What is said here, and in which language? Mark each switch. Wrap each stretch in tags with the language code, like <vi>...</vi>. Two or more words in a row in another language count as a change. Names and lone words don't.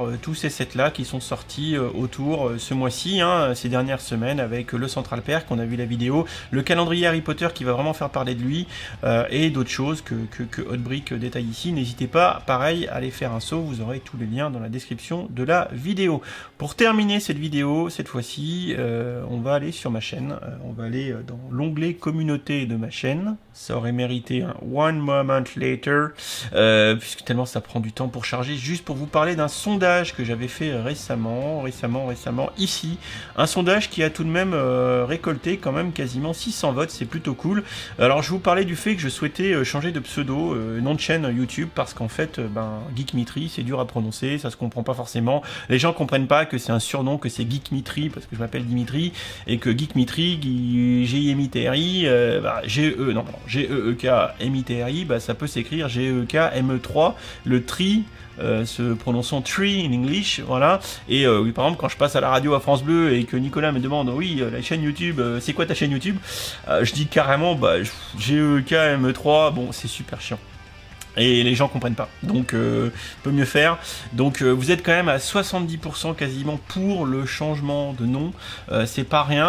<fr>Tous ces sets là qui sont sortis autour ce mois-ci, hein, ces dernières semaines, avec le Central Perk, on a vu la vidéo, le calendrier Harry Potter qui va vraiment faire parler de lui, et d'autres choses que Hotbricks détaille ici. N'hésitez pas, pareil, à aller faire un saut, vous aurez tous les liens dans la description de la vidéo. Pour terminer cette vidéo, cette fois-ci, on va aller sur ma chaîne, on va aller dans l'onglet communauté de ma chaîne. Ça aurait mérité un</fr> <en>one moment later,</en> <fr>puisque tellement ça prend du temps pour charger, juste pour vous parler d'un sondage que j'avais fait récemment, ici, un sondage qui a tout de même récolté quand même quasiment 600 votes, c'est plutôt cool. Alors je vous parlais du fait que je souhaitais changer de pseudo, nom de chaîne YouTube, parce qu'en fait, Geekmitry, c'est dur à prononcer, ça se comprend pas forcément, les gens comprennent pas que c'est un surnom, que c'est Geekmitry, parce que je m'appelle Dimitri, et que Geekmitry, G-I-M-I-T-R-I, G-E-E-K-M-I-T-R-I, ça peut s'écrire G-E-K-M-E-3, le tri, se prononçant</fr> <en>tree in English,</en> <fr>voilà. Et oui, par exemple, quand je passe à la radio à France Bleu et que Nicolas me demande, oui, la chaîne YouTube, c'est quoi ta chaîne YouTube, je dis carrément, G-E-K-M-E-3, bon, c'est super chiant. Et les gens comprennent pas, donc peut mieux faire. Donc vous êtes quand même à 70% quasiment pour le changement de nom, c'est pas rien.</fr>